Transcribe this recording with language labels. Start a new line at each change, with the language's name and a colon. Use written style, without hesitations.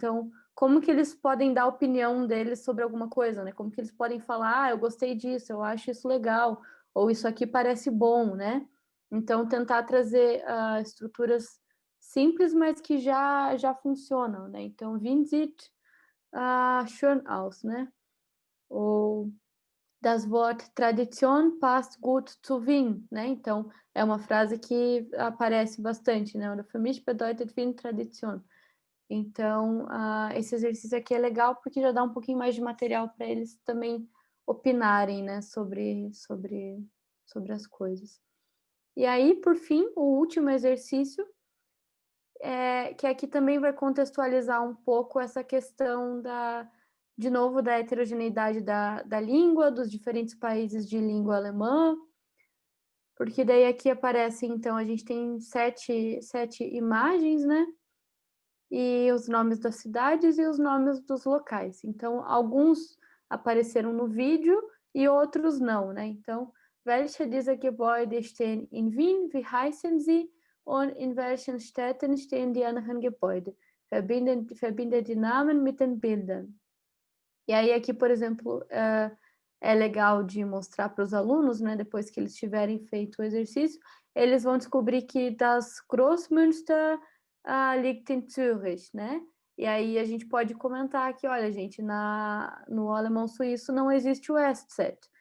Portuguese: Então, como que eles podem dar a opinião deles sobre alguma coisa, né? Como que eles podem falar, eu gostei disso, eu acho isso legal, ou isso aqui parece bom, né? Então, tentar trazer estruturas simples, mas que já funcionam, né?
German: Então, Wien sieht schön aus, né? Ou das Wort Tradition passt gut zu Wien, né?
Portuguese: Então, é uma frase que aparece bastante, né?
German: Oder für mich bedeutet Wien Tradition.
Portuguese: Então, esse exercício aqui é legal porque já dá um pouquinho mais de material para eles também opinarem, né? Sobre as coisas. E aí, por fim, o último exercício, que aqui também vai contextualizar um pouco essa questão de novo, da heterogeneidade da língua, dos diferentes países de língua alemã, porque daí aqui aparece, então, a gente tem sete imagens, né? E os nomes das cidades e os nomes dos locais. Então, alguns apareceram no vídeo e outros não, né?
German: Então, welche dieser Gebäude stehen in Wien? Wie heißen sie? Und in welchen Städten stehen die anderen Gebäude? Verbinde die Namen mit den Bildern.
Portuguese: E aí aqui, por exemplo, é legal de mostrar para os alunos, né, depois que eles tiverem feito o exercício, eles vão descobrir que das Großmünster liegt in Zürich, né? E aí a gente pode comentar que, olha, gente, no alemão suíço não existe o Eszett.